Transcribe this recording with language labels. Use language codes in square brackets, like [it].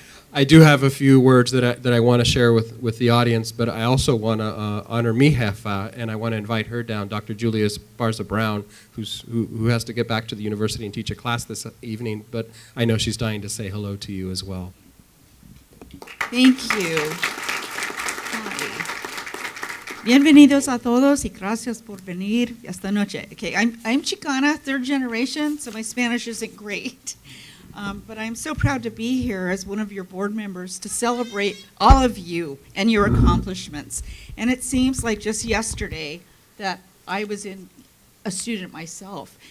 [en] I do have a few words that I want to share with the audience, but I also want to honor mi jefa, and I want to invite her down, Dr. Julia Esparza Brown, who has to get back to the university and teach a class this evening, but I know she's dying to say hello to you as well. Thank you. Hi. [es] Bienvenidos a todos y gracias por venir esta noche. [en] Okay, I'm Chicana, third generation, so my Spanish isn't great. But I'm so proud to be here as one of your board members to celebrate all of you and your accomplishments. And it seems like just yesterday that I was a student myself.